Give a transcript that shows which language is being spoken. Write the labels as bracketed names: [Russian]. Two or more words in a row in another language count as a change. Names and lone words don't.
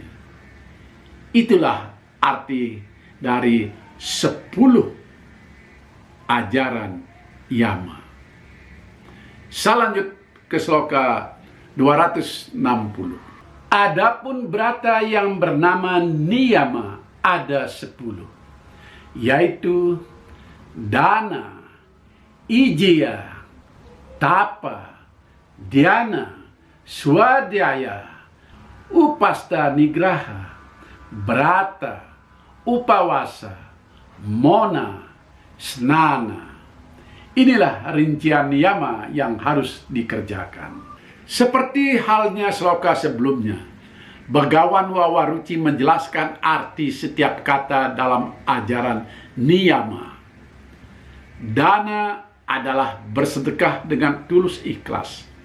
[Indonesian] Itulah arti dari 10 ajaran Yama. Selanjut ke sloka 260. Adapun brata yang bernama niyama ada 10, yaitu dana, ijaya, tapa, dhyana, swadhyaya, upasta nigraha, brata, upawasa, mona, snana. Inilah rincian yama yang harus dikerjakan. Seperti halnya sloka sebelumnya, Bhagawan Wawaruci menjelaskan arti setiap kata dalam ajaran niyama. Dana adalah bersedekah dengan tulus ikhlas.